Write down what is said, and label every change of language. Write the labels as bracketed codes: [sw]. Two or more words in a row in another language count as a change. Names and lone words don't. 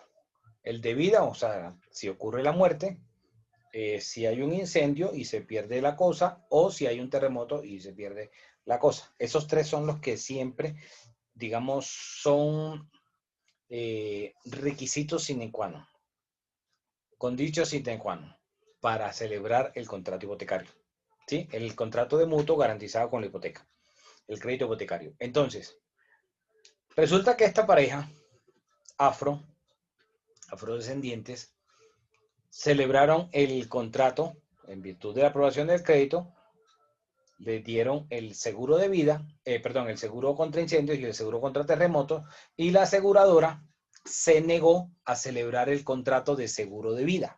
[es] El de vida, o sea, si ocurre la muerte, si hay un incendio y se pierde la cosa, o si hay un terremoto y se pierde la cosa. Esos tres son los que siempre, digamos, son requisitos [la] sine qua non, condicio sine qua non, [es] para celebrar el contrato hipotecario. ¿Sí? El contrato de mutuo garantizado con la hipoteca, el crédito hipotecario. Entonces, resulta que esta pareja, afrodescendientes, celebraron el contrato en virtud de la aprobación del crédito, le dieron el seguro de vida, perdón, el seguro contra incendios y el seguro contra terremotos, y la aseguradora se negó a celebrar el contrato de seguro de vida.